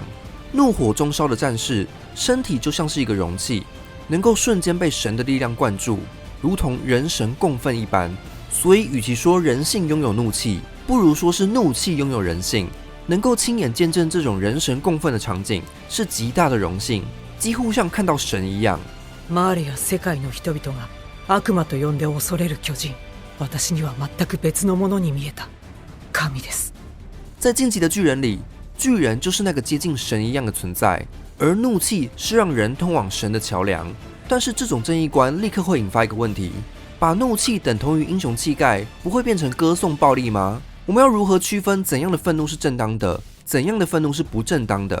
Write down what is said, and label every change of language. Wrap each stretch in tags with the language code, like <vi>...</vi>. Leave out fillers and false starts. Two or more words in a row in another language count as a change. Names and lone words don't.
<zh>怒火中烧的战士，身体就像是一个容器，能够瞬间被神的力量灌注，如同人神共愤一般。所以，与其说人性拥有怒气，不如说是怒气拥有人性。能够亲眼见证这种人神共愤的场景，是极大的荣幸，几乎像看到神一样。</zh> <ja>周りや世界の人々が悪魔と呼んで恐れる巨人、私には全く別のものに見えた。神です。</ja> <zh>在晋级的巨人里，巨人就是那个接近神一样的存在，而怒气是让人通往神的桥梁。但是这种正义观立刻会引发一个问题：把怒气等同于英雄气概，不会变成歌颂暴力吗？我们要如何区分怎样的愤怒是正当的，怎样的愤怒是不正当的？</zh>